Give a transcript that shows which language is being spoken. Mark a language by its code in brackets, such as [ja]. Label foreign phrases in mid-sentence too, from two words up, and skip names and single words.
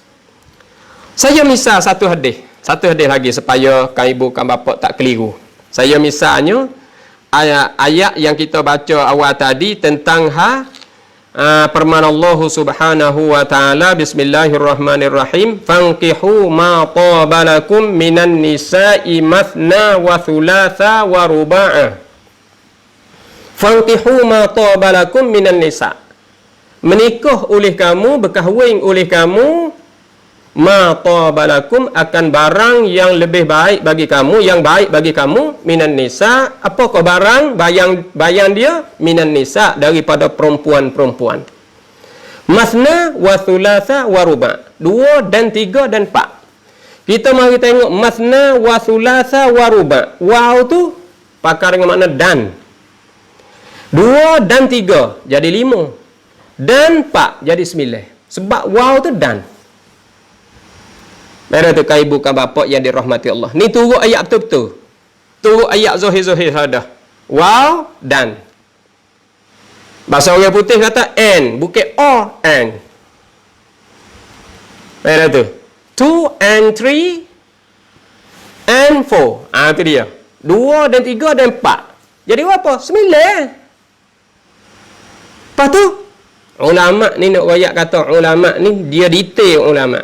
[ms] Saya misal satu hadis lagi supaya kan ibu kan bapa tak keliru. Saya misalnya ayat yang kita baca awal tadi tentang firman Allah [ar] سبحانه و تعالى, [ms] bismillahirrahmanirrahim, [ar] فانكحوا ما طاب لكم من النساء مثنى و ثلاث و رباع. فانكحوا ما طاب لكم من النساء', [ms] menikah oleh kamu, berkahwin oleh kamu, [ar] ما طاب لكم, [ms] akan barang yang lebih baik bagi kamu, yang baik bagi kamu, [ar] من النساء'. [ms] Apakah barang? Bayang dia [ar] من النساء', [ms] daripada perempuan-perempuan. [ar] مثنى و ثلاث و رباع', [ms] 2 dan 3 dan 4. Kita mari tengok [ar] مثنى و ثلاث و رباع'. [ms] Waw tu pakar dengan makna dan. 2 dan 3 jadi 5, dan 4 jadi 9. Sebab waw tu dan. Mereka tu kan ibu kan bapa yang dirahmati Allah. Ni turut ayat betul-betul. Turut ayat zohir-zohir ada. Wow dan. Bahasa orang putih kata and, bukan [en] or and. [ms] Mereka tu. [en] 2 and 3 and 4. [ms] Itu dia. 2 dan 3 dan 4. Jadi apa? 9. Lepas tu ulama ni nak royak kata ulama ni dia detail ulama.